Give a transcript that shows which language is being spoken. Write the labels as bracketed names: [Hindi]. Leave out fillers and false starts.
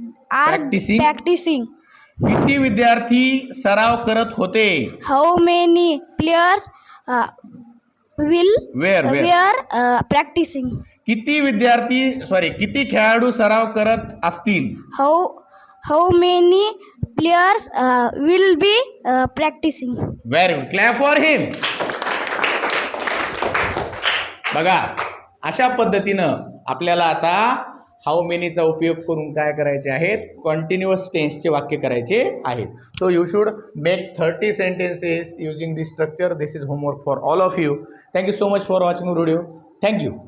[English] Practicing. practicing? [Marathi] किती विद्यार्थी सराव करत होते? [English] How many players will Where? practicing? [Marathi] किती किती खेळाडू सराव करत असतील? [English] How many players will be practicing? Very good, clap for him. [Marathi] बघा अशा पद्धतीनं आपल्याला आता हाऊ मेनीचा उपयोग करून काय करायचे आहेत, कंटिन्युअस टेन्सचे वाक्य करायचे आहेत. [English] So you should make 30 sentences using this structure. This is homework for all of you. Thank you so much for watching the video. Thank you.